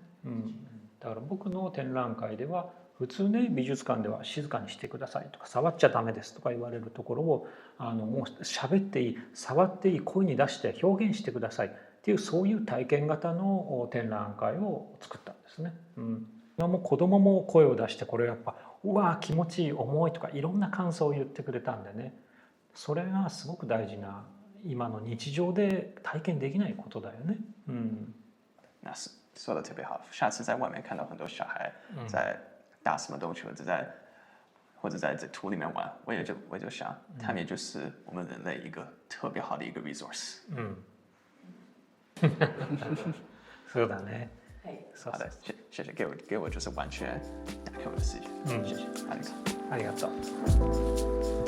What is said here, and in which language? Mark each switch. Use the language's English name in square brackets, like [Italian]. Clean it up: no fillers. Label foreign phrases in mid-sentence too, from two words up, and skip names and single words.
[Japanese] だから僕の展覧会では普通ね美術館では静かにしてくださいとか触っちゃダメですとか言われるところをもう喋っていい、触っていい、声に出して表現してくださいっていう、そういう体験型の展覧会を作ったんですね。もう子供も声を出して、これやっぱうわ気持ちいい、重いとかいろんな感想を言ってくれたんでね、それがすごく大事な今の日常で体験できないことだよね。 [Chinese] 那是说的特别好。下次在外面看到很多小孩在打什么东西，或者在这土里面玩，我就想，他们也就是我们人类一个特别好的一个 resource。 [Japanese] そうだね。 [Chinese] 好的，谢谢，给我就是完全打开我的视野。谢谢， [Japanese] ありがとう。